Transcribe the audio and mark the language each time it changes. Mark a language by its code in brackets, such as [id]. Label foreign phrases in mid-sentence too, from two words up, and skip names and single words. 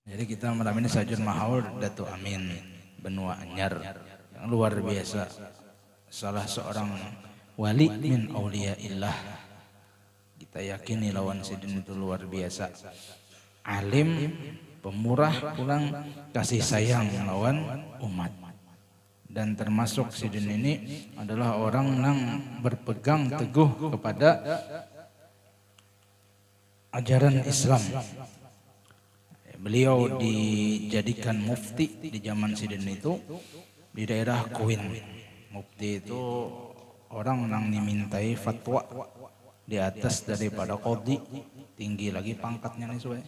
[bjn] Jadi kita malam ini sajun mahaul Datu Amin Benua Anyar yang luar biasa, salah seorang wali [ar] من أولياء الله. [bjn] Kita yakini lawan sidin itu luar biasa, alim, pemurah, pulang kasih sayang lawan umat. Dan termasuk sidin ini adalah orang yang berpegang teguh kepada ajaran Islam. Beliau dijadikan mufti di zaman sidin itu di daerah Kuin. Mufti itu orang yang dimintai fatwa di atas daripada qadhi, tinggi lagi pangkatnya nih soalnya.